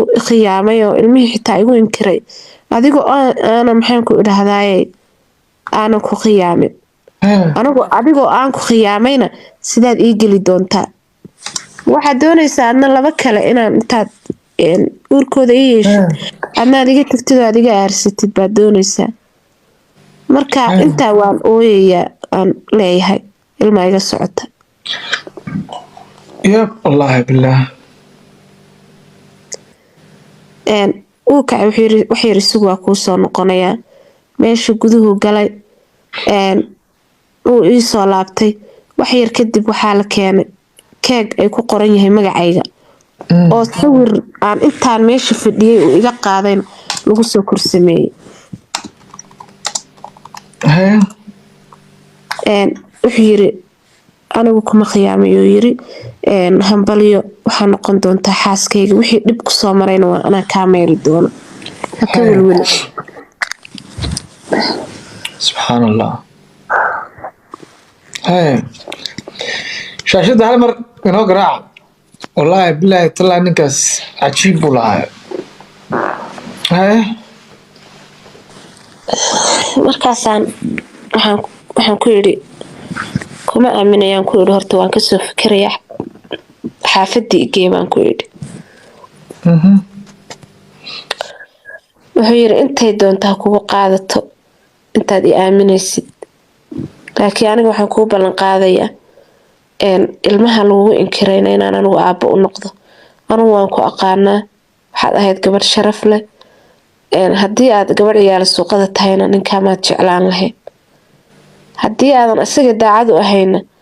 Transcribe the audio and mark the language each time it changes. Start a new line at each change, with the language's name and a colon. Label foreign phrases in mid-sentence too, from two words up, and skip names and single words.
Somali: khiyaamay oo ilmihii xitaa igu inkiray adigoo aana maxaan ku idhahdaayey aanan ku khiyaamin adigoo aan ku khiyaamayna sidaad ii geli doontaa waxaad doonaysaa adna laba kale inaan intaad uurkooda i yeeshid adna adiga tagtid oo adiga aarsatid baad doonaysaa marka intaa waan ooyayaa aan leeyahay ilmaa iga socota
Arabic: يا والله بالله
Somali: uu kacay wax yar isugu waa kuu soo noqonayaa meesha guduhu galay uu ii soo laabtay wax yar kadib waxaa la keenay keeg ay ku qoran yahay magacayga oo sawir aan intaan meesha fadhiyay uu iga qaadayn lagu soo korsameeyey wuxuu yiri anigu kuma khiyaamay oo yiri hambalyo waxaa noqon doontaa xaaskayga wixii dhib ku soo marayna waa anaa kaa meeri doono haka welweli
Arabic: سبحان الله هاي شاشة هاي مر إنه قراع والله بالله طلع نكاس عجيب والله هاي
Somali: markaasaan waxaan ku yidhi kuma aaminayaan ku yidhi horta waan kasoo fikirayaa xaafadii igee baan ku yidhi wuxuu yidhi intay doontaa kugu qaadato intaad i aaminaysid laakiin aniga waxaan kuu ballan qaadayaa ilmaha lagugu inkirayna inaan anigu aabbo u noqdo anigu waan ku aqaanaa waxaad ahayd gabadh sharaf leh haddii aad gabadh ciyaala suuqada tahayna ninkaamaad jeclaan lahayd haddii aadan isaga daacad u ahayna